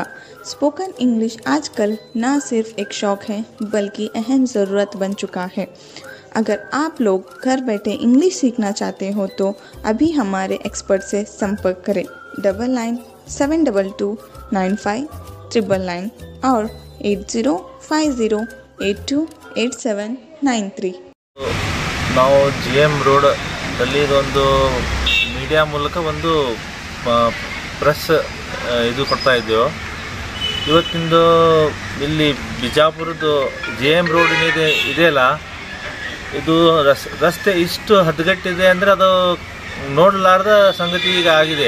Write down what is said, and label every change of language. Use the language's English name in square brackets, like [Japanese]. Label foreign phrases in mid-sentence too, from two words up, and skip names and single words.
[English] spoken English [Hindi] आजकल ना सिर्फ एक शौक है बल्कि अहम ज़रूरत बन चुका है। अगर आप लोग घर बैठे इंग्लिश सीखना चाहते हो तो अभी हमारे एक्सपर्ट से संपर्क करें 9972295999 और 8050828793। [Kannada] ನಾವು GM ರೋಡ್ ಅಲ್ಲಿ ಒಂದು ಮೀಡಿಯಾ ಮೂಲಕ ಒಂದು ಪ್ರೆಸ್ ಇದು ಕೊಡ್ತಾ ಇದ್ದೇವೆ ಇವತ್ತಿಂದು ಇಲ್ಲಿ ಬಿಜಾಪುರದ್ದು GM ರೋಡ್ ಇದೆಯಲ್ಲ, ಇದು ರಸ್ತೆ ಇಷ್ಟು ಹದಗೆಟ್ಟಿದೆ ಅಂದರೆ ಅದು ನೋಡಲಾರ್ದ ಸಂಗತಿ ಈಗ ಆಗಿದೆ.